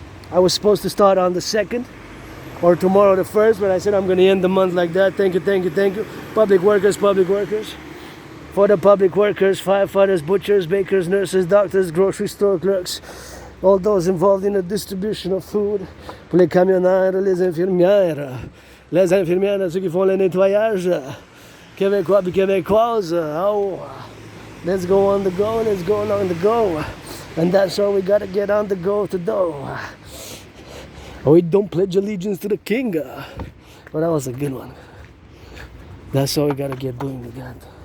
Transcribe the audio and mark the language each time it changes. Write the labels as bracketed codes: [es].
[en] I was supposed to start on the 2nd. Or tomorrow the 1st, but I said I'm going to end the month like that. Thank you, thank you, thank you. Public workers. For the public workers, firefighters, butchers, bakers, nurses, doctors, grocery store clerks, all those involved in the distribution of food. [fr] Pour les camionneurs, les infirmières, ceux qui font le nettoyage, québécois et québécoises. [en] Oh, let's go on the go, let's go on the go. And that's all we got to get on the go to do. We don't pledge allegiance to the king. Well, that was a good one. That's all we gotta get doing with that.